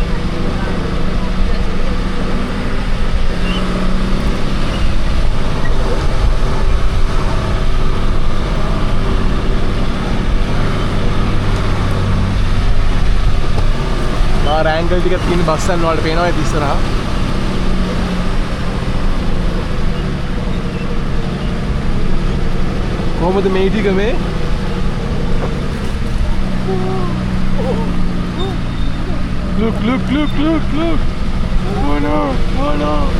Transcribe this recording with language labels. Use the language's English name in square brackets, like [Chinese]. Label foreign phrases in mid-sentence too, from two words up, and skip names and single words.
[Sinhala] මාර ඇන්ගල් ටිකක් තියෙන බස්සන් වලට පේනවා ඒ ඉස්සරහා. කොහොමද මේ ටික මේ? [English] Look, look, look, look, look. Oh no, oh no.